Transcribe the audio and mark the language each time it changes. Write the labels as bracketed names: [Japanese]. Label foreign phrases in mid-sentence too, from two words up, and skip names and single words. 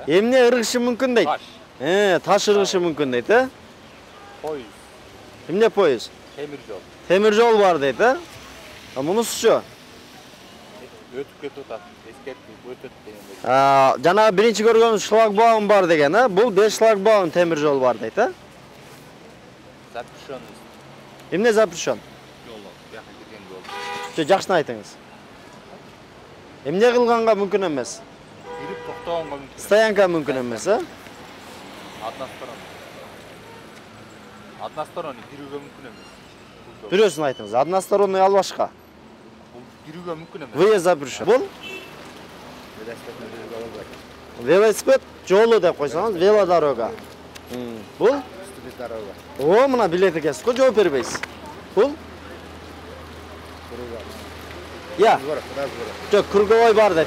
[Uzbek] Emne irg'ishi mumkin deydi. Tosh irg'ishi mumkin deydi. Poyez. Emne poyez? Temir yo'l. Temir yo'l bor deydi. Bunisi-chi? O'tib ketadi. Eskertib o'tib deganda. Jana birinchi ko'rganimiz shlagbaum bor degan, ha? Bu 5 shlagbaum temir yo'l bor deydi. Запрещен. Emne запрещен? Yo'l, bu yoqqa kirgan yo'l. Yaxshini aytingiz. Emne qilganga mumkin emas. Yurib to'xtaganga mumkin. Stoyanka mumkin emas, ha? Односторонний yurishga mumkin emas. Durusini aytingiz. Односторонний al boshqa. Yurishga mumkin emas. [Russian] Выезд запрещен. [Uzbek] Bu? Velosiped yo'li deb qo'ysangiz, velodoroga. Bu? Doroga. Mana bileti kesib, javob bermaysiz. Bu? Ya. Yo'q, Kurgovoy bor deydi.